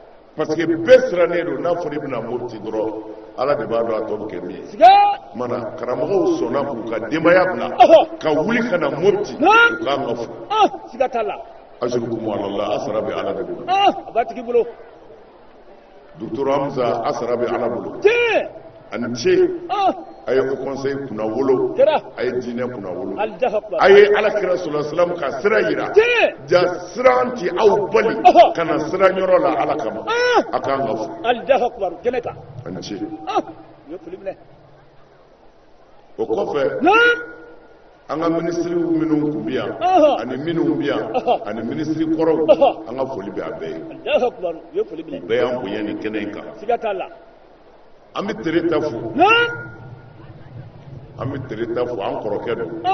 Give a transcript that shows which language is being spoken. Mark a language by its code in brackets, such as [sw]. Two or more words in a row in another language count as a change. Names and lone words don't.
[fr] parce que [bm] bɛɛ sirannen don n'a fɔra i bɛna Mopti dɔrɔn Ala de b'a dɔn a tɔ bɛ kɛ min ye mana karamɔgɔw sɔnna k'u ka denbaya bila ka wuli ka na Mopti u k'an ka fo siga t'a la [ar] أجركم على الله [bm] a sara bɛ Ala de bolo a b'a tigi bolo docteur Hamza a sara bɛ Ala bolo ani ce a ye o conseil kunna wolo a ye diinɛ kunna wolo a ye Alakira [ar] صلى الله عليه وسلم [bm] ka sira yira ja siran ti aw bali ka na sira yɔrɔ la Ala kama a k'an ka fo ani ce o kɔfɛ an ka ministres minnu tun bɛ yan ani minnu bɛ yan ani ministre kɔrɔw an ka foli bɛ a bɛɛ ye bɛɛ y'an bonya nin kɛnɛ in kan an bɛ tere ta fo an bɛ tere ta fo an kɔrɔkɛ don